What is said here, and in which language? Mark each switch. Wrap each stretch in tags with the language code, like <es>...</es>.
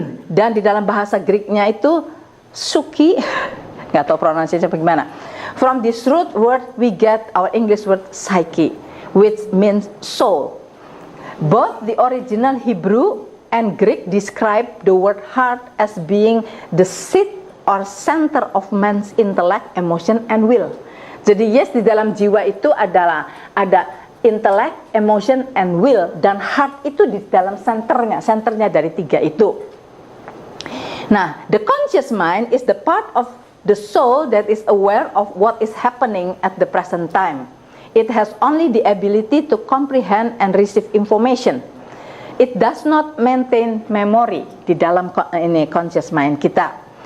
<id>Dan di dalam bahasa Greeknya itu suki, nggak tahu pronunciation bagaimana.</id> <en>From this root word we get our English word psyche, which means soul. Both the original Hebrew and Greek describe the word heart as being the seat or center of man's intellect, emotion, and will.</en> <id>Jadi yes, di dalam jiwa itu ada</id> <en>intellect, emotion, and will,</en> <id>dan heart itu di dalam senternya dari tiga itu.</id> <en>Nah, the conscious mind is the part of the soul that is aware of what is happening at the present time. It has only the ability to comprehend and receive information. It does not maintain memory</en> <id>di dalam ini</id> <en>conscious mind kita.</en>